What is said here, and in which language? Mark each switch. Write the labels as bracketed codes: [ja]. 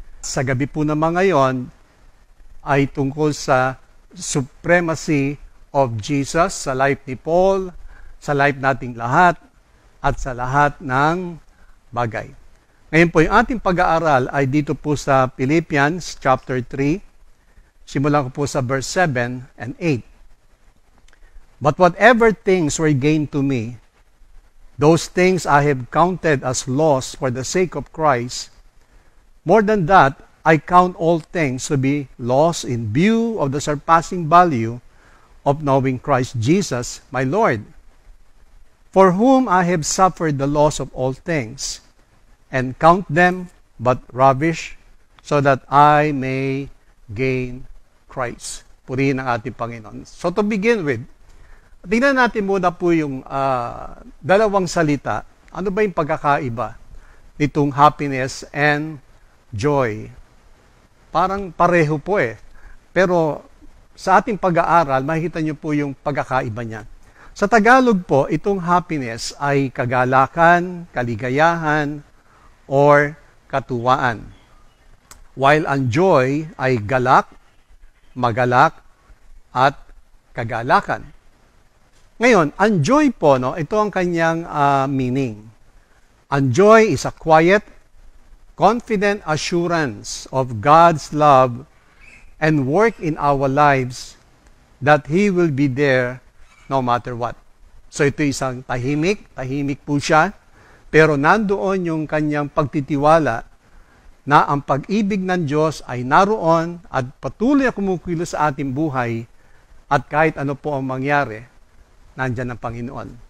[tl] Sa gabi po naman ngayon ay tungkol sa [en] supremacy of Jesus [tl] sa life ni Paul, sa life nating lahat, at sa lahat ng bagay. Ngayon po, yung ating pag-aaral ay dito po sa Philippians chapter 3. Simulan ko po sa verse 7 and 8. [en] But whatever things were gained to me, those things I have counted as loss for the sake of Christ. More than that, I count all things to be lost in view of the surpassing value of knowing Christ Jesus, my Lord, for whom I have suffered the loss of all things, and count them but rubbish, so that I may gain Christ. [tl] Purihin ang ating Panginoon. [en] So to begin with, [tl] tingnan natin muna po yung dalawang salita. Ano ba yung pagkakaiba nitong [en] happiness and joy? [tl] Parang pareho po eh. Pero sa ating pag-aaral, makikita nyo po yung pagkakaiba niya. Sa Tagalog po, itong happiness ay kagalakan, kaligayahan, or katuwaan. While ang joy ay galak, magalak, at kagalakan. Ngayon, ang joy po, no, ito ang kanyang meaning. [en] Ang joy is a quiet, confident assurance of God's love and work in our lives that He will be there no matter what. [tl] So ito isang tahimik po siya, pero nandoon yung kanyang pagtitiwala na ang pag-ibig ng Diyos ay naroon at patuloy na kumukilos sa ating buhay at kahit ano po ang mangyari, nandyan ang Panginoon.